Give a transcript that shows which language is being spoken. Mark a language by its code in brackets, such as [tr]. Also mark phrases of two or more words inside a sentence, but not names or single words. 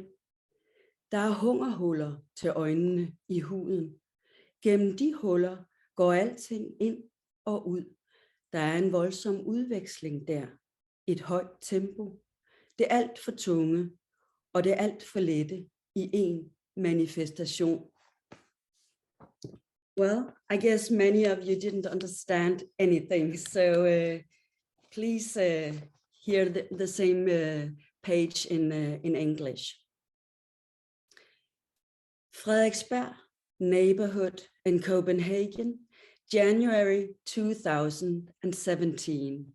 [da] Der er hungerhuller til øjnene i huden. Gennem de huller går alting ind og ud. Der er en voldsom udveksling der. Et højt tempo. det alt for tunge, og det alt for lette i en manifestation. [en] Well, I guess many of you didn't understand anything, so please hear the same page in English. Frederiksberg neighborhood in Copenhagen, January 2017.